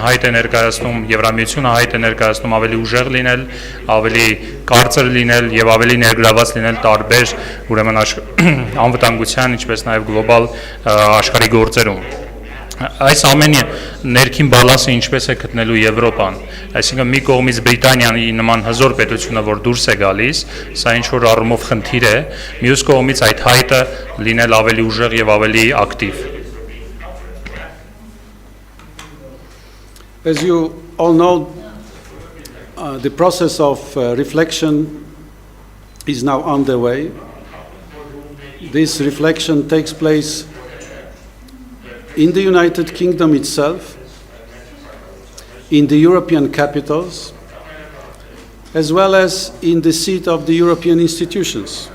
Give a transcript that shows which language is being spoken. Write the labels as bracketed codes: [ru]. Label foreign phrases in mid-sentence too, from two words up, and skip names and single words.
[hy] հայտ է ներկայացնում, Եվրամիությունը հայտ է ներկայացնում ավելի ուժեղ լինել, ավելի կարծր լինել եւ ավելի ներգրաված լինել տարբեր ուրեմն անվտանգության, ինչպես նաեւ գլոբալ աշխարհի գործերում։ Այս ամենի ներքին բալանսը ինչպես է գտնելու Եվրոպան, այսինքն մի կողմից Բրիտանիայի նման հզոր պետությունը, որ դուրս է գալիս, սա ինչ որ առումով խնդիր է, մյուս կողմից այդ հայտը լինել ավելի ուժեղ եւ ավելի ակտիվ։ [en] As you all know, the process of reflection is now underway. This reflection takes place in the United Kingdom itself, in the European capitals, as well as in the seat of the European institutions.